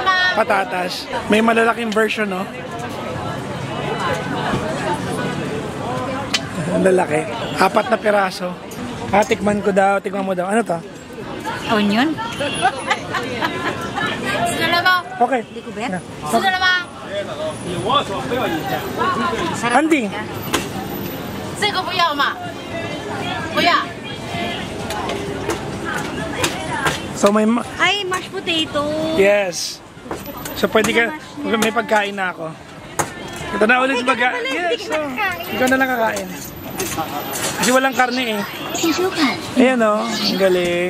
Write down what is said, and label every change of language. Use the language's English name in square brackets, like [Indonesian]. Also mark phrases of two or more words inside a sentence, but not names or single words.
[Filipino] May malalaking version, no? Ang lalaki. 4 na piraso. Tikman ko daw. Tikman mo daw. Ano to? Onion? Okay. Hindi ko bet. Andy. [Chinese] 这个不要吗？不要。 [Filipino] So may... Ay, [English] mashed potato. [Filipino] Yes. So pwede ka... May pagkain na ako. Ito na ulit pagkain. Yes. So, ikaw na lang kakain. Kasi walang karne eh. Ayan o. Ang galing.